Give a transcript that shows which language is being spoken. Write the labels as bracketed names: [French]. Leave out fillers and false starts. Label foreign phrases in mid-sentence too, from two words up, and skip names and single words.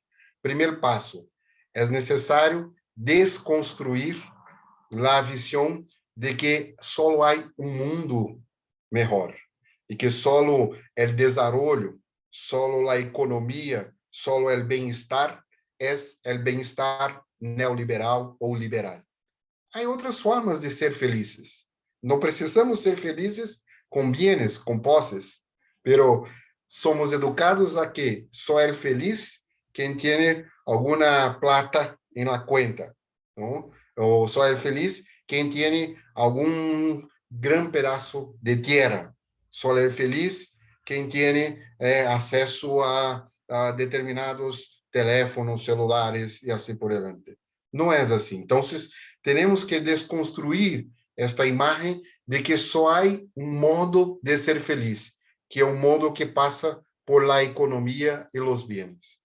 [Spanish] Primer paso, es necesario desconstruir la visión de que solo hay un mundo mejor y que solo el desarrollo, solo la economía, solo el bienestar es el bienestar neoliberal o liberal. Hay otras formas de ser felices. No precisamos ser felices con bienes, con poses, pero somos educados a que [Portuguese] só é feliz [Spanish] quien tiene alguna plata en la cuenta, ¿no? O [Portuguese] só é feliz [Spanish] quien tiene algún gran pedazo de tierra. [Portuguese] Só é feliz [Spanish] quien tiene acceso a determinados teléfonos celulares y así por delante. No es así. Entonces, tenemos que desconstruir esta imagen de que só hay un modo de ser feliz, que es un modo que pasa por la economía y los bienes.